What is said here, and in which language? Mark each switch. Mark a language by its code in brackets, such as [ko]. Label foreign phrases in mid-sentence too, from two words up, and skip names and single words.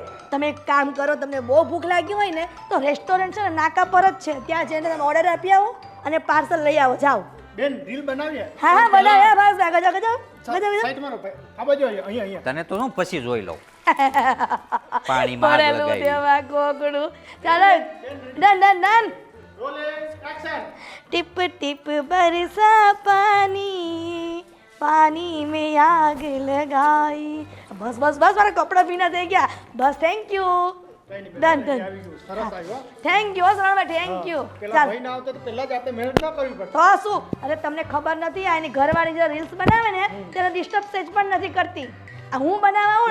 [gu] તમે એક કામ કરો, તમને બહુ ભૂખ લાગી હોય ને તો રેસ્ટોરન્ટ છે ને નાકા પર જ છે, ત્યાં જઈને તમે ઓર્ડર આપી આવો અને પાર્સલ લઈ આવો. જાઓ. બેન, રીલ બનાવીએ. હા હા, બનાવ્યા ભાવેશભાઈ. ગજો ગજો ગજો ગજો. સાઈડ મારો ભાઈ, આ બાજુ અહીંયા અહીંયા. તને તો હું પછી જોઈ લઉં. પાણીમાં આગ પડેલું લગાવી. દેવા કોકડું. ચાલો, ડન ડન ડન. રોલેક્સ એક્શન. [hi] टिप टिप बरसा पानी, पानी में आग लगाई. [gu] બસ બસ બસ, મારા કપડાં ભીના થઈ ગયા. બસ, [en] thank you. [gu] ડન ડન. આવી ગયું, સરસ આવ્યો. [en] thank you [gu] શરણભાઈ, [en] thank you. [gu] પેલા ચાલ ભાઈ ના આવતો તો પહેલા જ આપણે મહેનત ના કરવી પડતી. તો શું, અરે તમને ખબર નથી, આ એની ઘરવાળી જે રીલ્સ બનાવે ને તેને ડિસ્ટર્બ સેજ પણ નથી કરતી. આ હું બનાવવા આવું